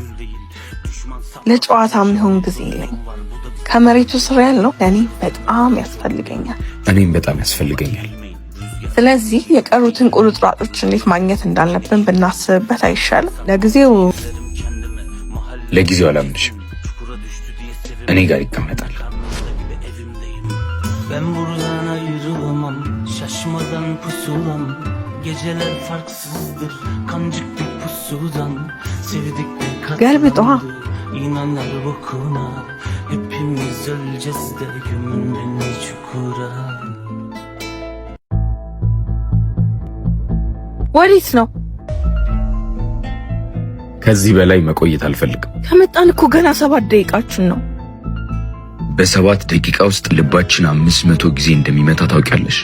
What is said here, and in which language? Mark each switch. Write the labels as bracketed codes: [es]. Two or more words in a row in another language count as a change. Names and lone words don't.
[am] ለጨዋታ የሚሆን ጊዜ የለኝ። ከመሬቱ ስር ያለው ለእኔ በጣም ያስፈልገኛል። እኔም በጣም ያስፈልገኛል። ስለዚህ የቀሩትን ቁርጥራጮች እንዴት ማግኘት እንዳለብን ብናስብበት አይሻልም? ለጊዜው አላምንሽም። እኔ ጋር ይቀመጣል። [tr] Ben buradan ayrılamam, şaşmadan pusulam. Geceler farksızdır, kancık bir pusudan. Sevdik de katlandı, inanlar bokuna. Hepimiz öleceğiz de gömün beni çukura. [am] ወዴት ነው? ከዚህ በላይ መቆየት አልፈልግም። ከመጣን እኮ ገና 7 ደቂቃችን ነው። በ7 ደቂቃ ውስጥ ልባችን 500 ጊዜ እንደሚመታ ታውቂያለሽ?